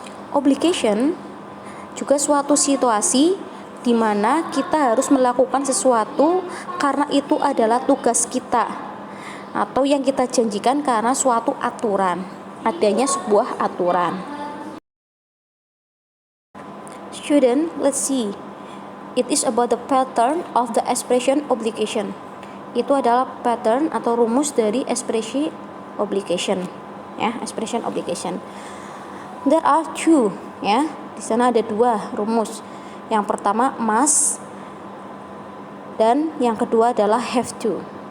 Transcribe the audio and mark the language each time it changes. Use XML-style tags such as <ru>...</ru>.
<id>Obligation juga suatu situasi di mana kita harus melakukan sesuatu karena itu adalah tugas kita atau yang kita janjikan karena suatu aturan, adanya sebuah aturan.</id> <en>Student, let's see. It is about the pattern of the expression obligation.</en> <id>Itu adalah pattern atau rumus dari ekspresi obligation. Expression obligation.</id> <en>There are two,</en> <id>Di sana ada dua rumus. Yang pertama must dan yang kedua adalah have to.</id>